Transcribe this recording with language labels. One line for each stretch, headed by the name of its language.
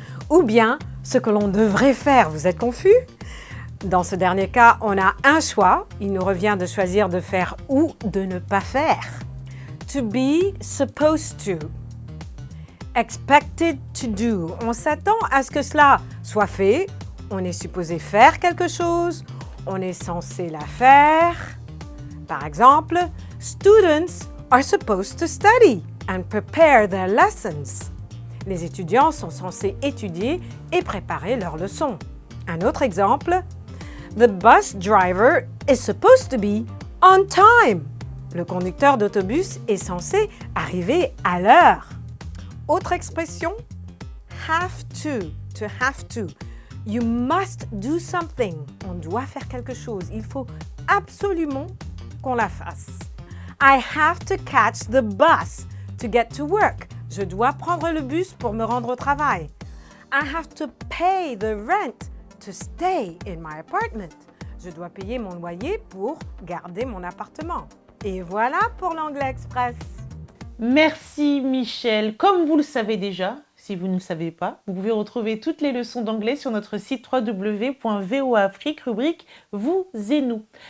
French: Ou bien ce que l'on devrait faire. Vous êtes confus? Dans ce dernier cas, on a un choix. Il nous revient de choisir de faire ou de ne pas faire.
English: To be supposed to. Expected to do.
French: On s'attend à ce que cela soit fait. On est supposé faire quelque chose. On est censé la faire. Par exemple,
English: students are supposed to study and prepare their lessons.
French: Les étudiants sont censés étudier et préparer leurs leçons. Un autre exemple,
English: the bus driver is supposed to be on time.
French: Le conducteur d'autobus est censé arriver à l'heure. Autre expression,
English: have to have to. You must do something.
French: On doit faire quelque chose. Il faut absolument qu'on la fasse.
English: I have to catch the bus to get to work.
French: Je dois prendre le bus pour me rendre au travail.
English: I have to pay the rent to stay in my apartment.
French: Je dois payer mon loyer pour garder mon appartement. Et voilà pour l'Anglais Express. Merci Michel. Comme vous le savez déjà, si vous ne le savez pas, vous pouvez retrouver toutes les leçons d'anglais sur notre site www.voafrique, rubrique Vous et nous.